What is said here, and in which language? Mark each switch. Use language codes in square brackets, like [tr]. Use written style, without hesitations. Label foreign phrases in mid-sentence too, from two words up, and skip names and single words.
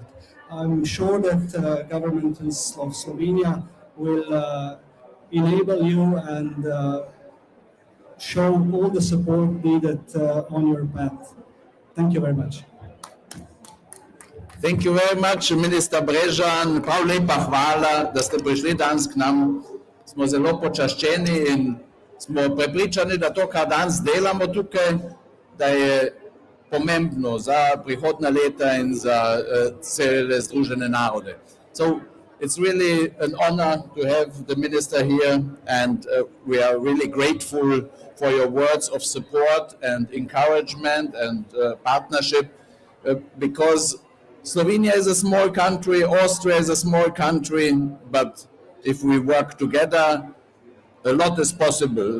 [en] I'm sure that government of Slovenia will enable you and show all the support needed on your path. Thank you very much. Thank you very much, Minister Brežan. [sl] Prav lepa hvala, da ste prišli danes k nam. Smo zelo počaščeni in smo prepričani, da to, kar danes delamo tukaj, da je pomembno za prihodna leta in za cele Združene narode. [en] So it's really an honor to have the minister here, and we are really grateful for your words of support and encouragement and partnership, because Slovenia is a small country, Austria is a small country, but if we work together, a lot is possible.